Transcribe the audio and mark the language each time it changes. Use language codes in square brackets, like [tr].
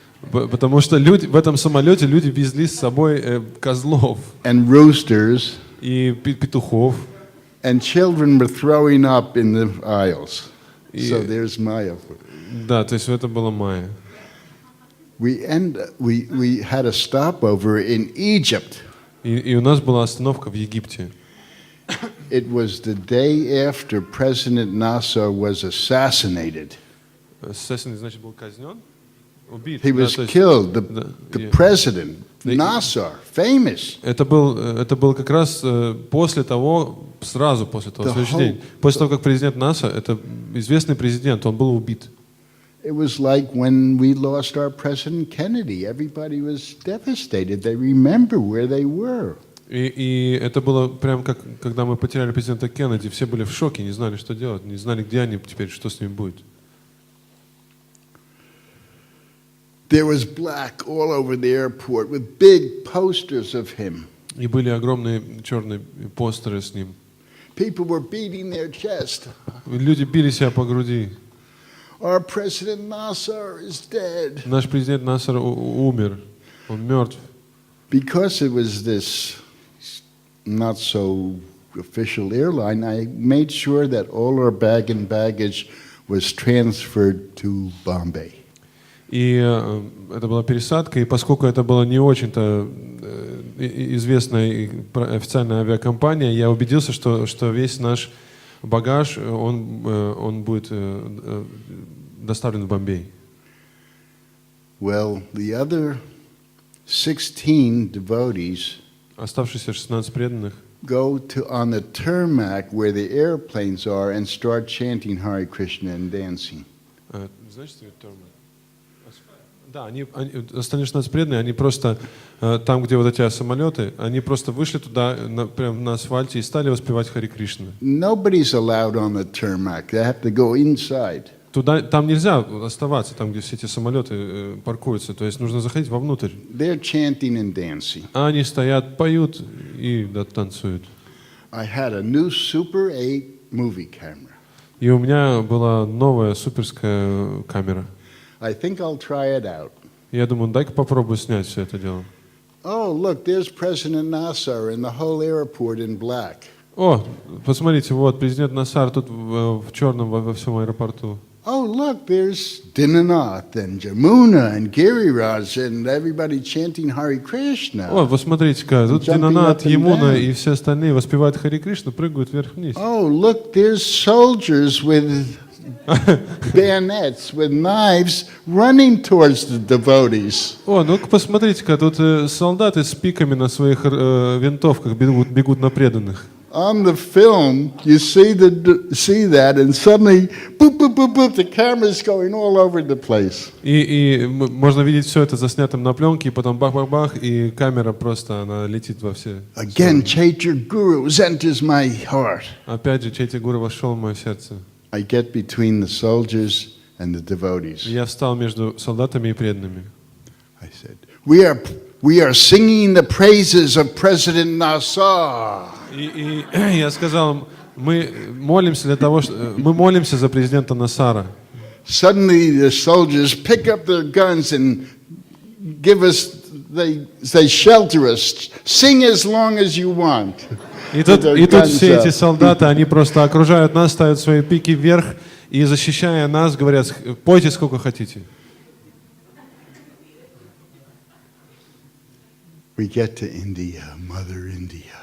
[ru] Потому что в этом самолете люди везли с собой козлов [en] and roosters, [ru] и петухов. [en] and children were throwing up in the aisles. So there's Maya. [ru] Да, то есть это была Майя. [en] We had a stopover in Egypt. [ru] И у нас была остановка в Египте. [en] It was the day after President Nasser was assassinated. [ru] Assassin, значит, был казнен? Убит. [en] He was killed. The president, Nasser, famous. [ru] Это был как раз после того, сразу после того, следующий день. После того, как президент НАСА, это известный президент, он был убит. [en] It was like when we lost our President Kennedy. Everybody was devastated. They remember where they were. [ru] И это было прям как, когда мы потеряли президента Кеннеди, все были в шоке, не знали, что делать, не знали, где они теперь, что с ними будет. [en] There was black all over the airport with big posters of him. [ru] И были огромные черные постеры с ним. [en] People were beating their chest. [ru] Люди били себя по груди. [en] our President Nasser is dead. [ru] Наш президент Насар умер, он мертв. [en] Because it was this not so official airline, I made sure that all our bag and baggage was transferred to Bombay. [ru] И это была пересадка, и поскольку это была не очень-то известная официальная авиакомпания, я убедился, что весь наш багаж, он будет доставлен в Бомбей. [en] Well, the other 16 devotees [ru] Оставшиеся 16 преданных [en] go on the tarmac where the airplanes are and start chanting Hare Krishna and dancing. [ru] Знаешь, что это термин? Да, остальные 16 преданные, они просто там, где вот эти самолеты, они просто вышли туда, прямо на асфальте и стали воспевать Хари Кришна. [en] Nobody's allowed on the tarmac. They have to go inside. [ru] Там нельзя оставаться, там, где все эти самолеты паркуются, то есть нужно заходить вовнутрь. [en] They're chanting and dancing. [ru] А они стоят, поют и танцуют. [en] I had a new Super 8 movie camera. [ru] И у меня была новая суперская камера. [en] I think I'll try it out. [ru] Я думаю, дай-ка попробую снять все это дело. [en] Oh, look, there's President Nasser and the whole airport in black. [ru] О, посмотрите, вот президент Насар тут в черном во всем аэропорту. [en] Oh, look, there's Dinanath and Jamuna and Giriraj and everybody chanting Hare Krishna. [ru] О, вы смотрите-ка, тут Динанат, Ямуна и все остальные воспевают Хари Кришну, прыгают вверх-вниз. [en] Oh, look, there's soldiers with bayonets, with knives, running towards the devotees. [ru] О, ну-ка посмотрите-ка, тут солдаты с пиками на своих винтовках бегут на преданных. [en] On the film, you see that, and suddenly, boop, boop, boop, boop, the camera's going all over the place. [ru] И можно видеть все это заснятым на пленке, и потом бах-бах-бах, и камера просто, она летит во все. [en] Again, Chaitanya Guru enters my heart. [ru] Опять же, Чайтя Гуру вошел в мое сердце. [en] I get between the soldiers and the devotees. [ru] Я встал между солдатами и преданными. [en] I said, we are singing the praises of President Nasser. [ru] И я сказал им, мы молимся за президента Насара. [en] Suddenly the soldiers pick up their guns and they shelter us. Sing as long as you want. [ru] И тут все эти солдаты, они просто окружают нас, ставят свои пики вверх и, защищая нас, говорят, пойте сколько хотите. [en] We get to India, Mother India.